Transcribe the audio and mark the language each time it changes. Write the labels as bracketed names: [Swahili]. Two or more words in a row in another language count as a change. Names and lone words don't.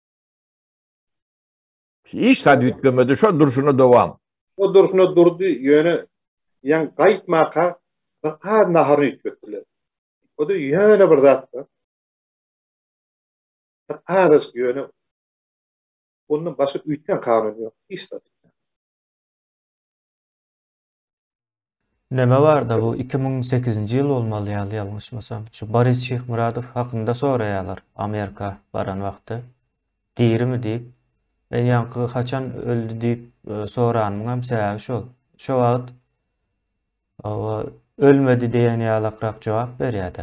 [Turkmen] Hiç zat üýtgemedi, şo durşuna dowam. O durşuna durdy, ýöne ýan gaýtmaka nahary üýtgetdiler. O da ýöne bir zat. Arys ýöne onun başga üýtgen kanyny ýok. İşte. Neme var da bu 2008-nji ýyl bolmaly ýaly ýalňyşmasam. Şu Boris Şeýhmuradow hakynda soraýarlar Amerika baran wagty. Dirimi diýip, men ýanky haçan öldü diýip soranmyň sebäbi şol. Şo wagt ölmedi diýen ýalakrak jogap berýärdi.